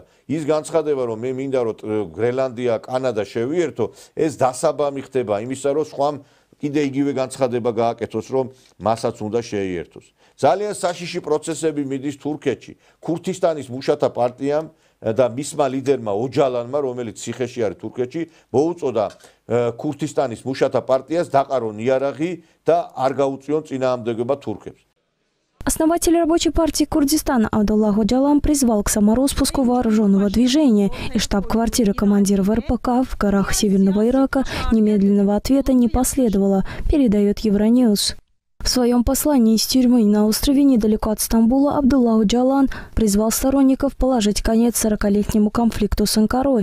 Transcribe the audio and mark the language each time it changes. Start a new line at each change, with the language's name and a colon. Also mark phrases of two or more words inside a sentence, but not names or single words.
Georgian: ის განცხადება რომ მე მინდა რომ გრენლანდია, კანადა შევიერთო, ეს დასაბამი ხდება იმისა რომ სხვა კიდე იგივე განცხადება გააკეთოს რომ მასაც უნდა შეიერთოს. ძალიან საშიში პროცესები მიდის თურქეთში. ქურთისტანის მუშათა პარტიამ და მისმა ლიდერმა ოჯალანმა, რომელიც ციხეში არის თურქეთში, მოუწოდა ქურთისტანის მუშათა პარტიას დაყარონ იარაღი და არ გაუწიონ წინააღმდეგობა თურქებს.
Russian: Основатель рабочей партии Курдистана Абдуллах Оджалан призвал к самороспуску вооруженного движения, и штаб-квартира командира РПК в горах Северного Ирака немедленного ответа не последовало, передает Евроньюз. В своем послании из тюрьмы на острове недалеко от Стамбула Абдуллах Оджалан призвал сторонников положить конец 40-летнему конфликту с Анкарой.